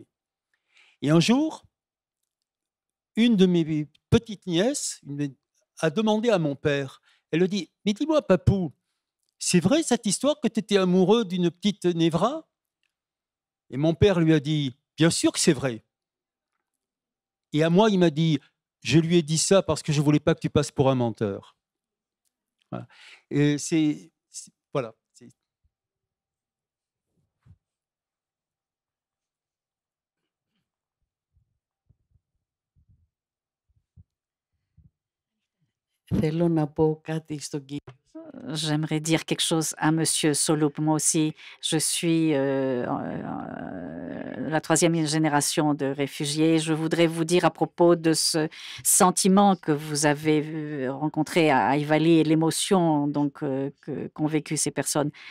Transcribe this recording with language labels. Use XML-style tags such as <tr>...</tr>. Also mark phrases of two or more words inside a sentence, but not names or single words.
<fr>Et un jour, une de mes petites nièces a demandé à mon père, elle lui dit, mais dis-moi, papou, c'est vrai cette histoire que tu étais amoureux d'une petite Névra? Et mon père lui a dit, bien sûr que c'est vrai. Et à moi, il m'a dit, je lui ai dit ça parce que je ne voulais pas que tu passes pour un menteur. Voilà. Et voilà.</fr> <el>Θέλω να πω κάτι στον κύριο.</el> <fr>J'aimerais dire quelque chose à Monsieur Soloup. Moi aussi, je suis la troisième génération de réfugiés. Je voudrais vous dire à propos de ce sentiment que vous avez rencontré à Ivali et l'émotion donc qu'ont vécu ces personnes.</fr>